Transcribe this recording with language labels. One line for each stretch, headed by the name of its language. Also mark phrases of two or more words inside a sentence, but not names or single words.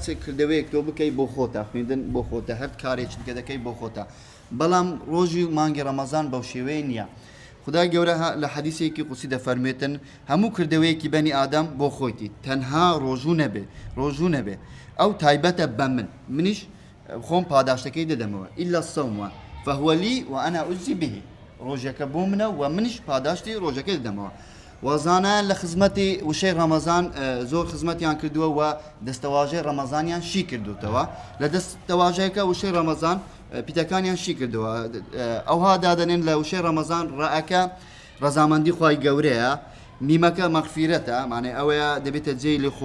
Central Kurdish: کردەوەیەک تۆ بکەی بۆ خۆتە خوێندن بۆ خۆتە هەر کارێکت کە دەکەی بۆ خۆتە بەڵام ڕۆژی مانگی ڕەمەزان بەو شێوەیە نییە خدای گەورە لە حەدیثێکی قوسی دەفەرمێتن هەموو کردەوەیەکی بەنی ئادەم بۆ خۆیتی تەنها ڕۆژوو نەبێ ئەو تایبەتە بە منیش خۆم پاداشتەکەی دەدەمەوە
Arabic: ئیلا الصەوم فهو لي وأنا أجزي به
Central Kurdish: ڕۆژەکە بۆ منە و منیش پاداشتی ڕۆژەکە دەدەمەوە وەزانە لە خزمەتی وشەی ڕەمەزان زۆر خزمەتیان کردووە و دەستەواژەی ڕەمەزانیان شی کردوتەوە لە دەستەواژەیەکە وشەی ڕەمەزان پیتەکانیان شی کردووە ئەوها دادەنێن لە وشەی ڕەمەزان ڕائەکە ڕەزامەندی خوای گەورەیە میمەکە مەغفیرەتە مانێ ئەوەیە دەبێتە جێی